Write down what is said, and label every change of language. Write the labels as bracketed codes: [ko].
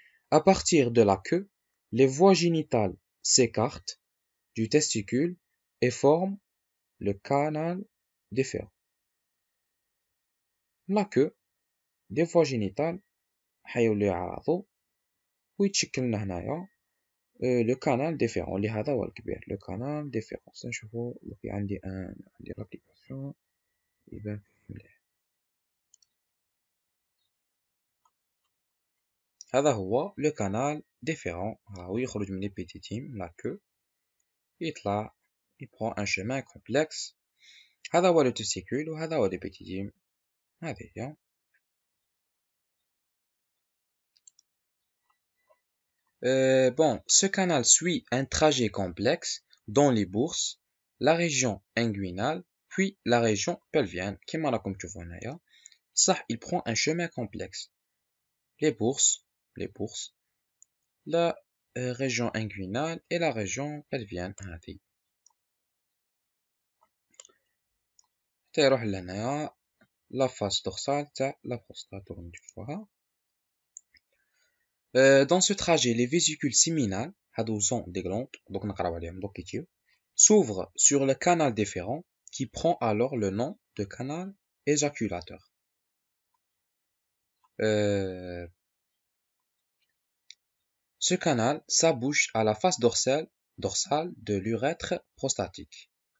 [fr] À partir de la queue, les voies génitales s'écartent du testicule et forment le canal déférent. La queue des voies génitales [ar] حيوليو يعرضوا ويتشكل لنا هنايا le [fr] canal déférent [ar] اللي هذا هو الكبير [fr] le canal déférent. [ar] نشوفو في عندي [fr] l'application [ar] يبان مليح. هذا هو [fr] le canal déférent [ar] راهو يخرج من [fr] l'épididyme la queue يطلع il prend un chemin complexe. [ar] هذا هو le testicule وهذا هو l'épididyme. هذه هي. [fr] Bon, ce canal suit un trajet complexe dans les bourses, la région inguinale, puis la région pelvienne. [ar] كما راكم تشوفوا هنايا صح [fr] il prend un chemin complexe. Les bourses, la région inguinale et la région pelvienne. [ar] هذه حتى يروح لهنايا [fr] la face dorsale [ar] تاع la prostate راكم تشوفوها. [fr] Dans ce trajet, les vésicules séminales, هادو sont des glandes, donc [ar] نقراو عليهم دوك كيتيو, [fr] s'ouvrent sur le canal déférent qui prend alors le nom de canal éjaculateur. Ce canal s'abouche à la face dorsale de l'urètre prostatique.